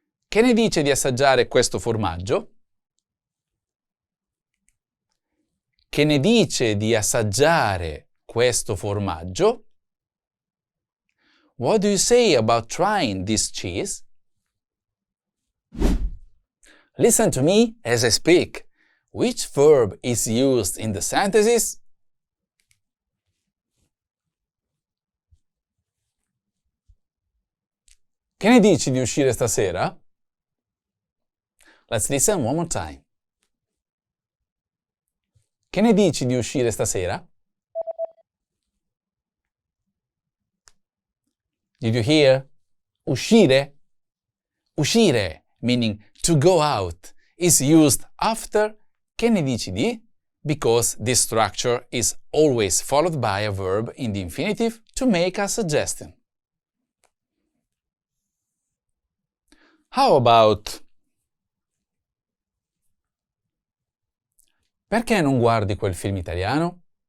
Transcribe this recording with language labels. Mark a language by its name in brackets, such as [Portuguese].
[Italian] Che ne dice di assaggiare questo formaggio? Che ne dice di assaggiare questo formaggio? [English] What do you say about trying this cheese? Listen to me as I speak. Which verb is used in the sentences? [Italian] Che ne dici di uscire stasera? [English] Let's listen one more time. [Italian] Che ne dici di uscire stasera? [English] Did you hear? Uscire? Uscire, meaning to go out, is used after che ne dici di, because this structure is always followed by a verb in the infinitive to make a suggestion. How about perché non guardi quel film italiano?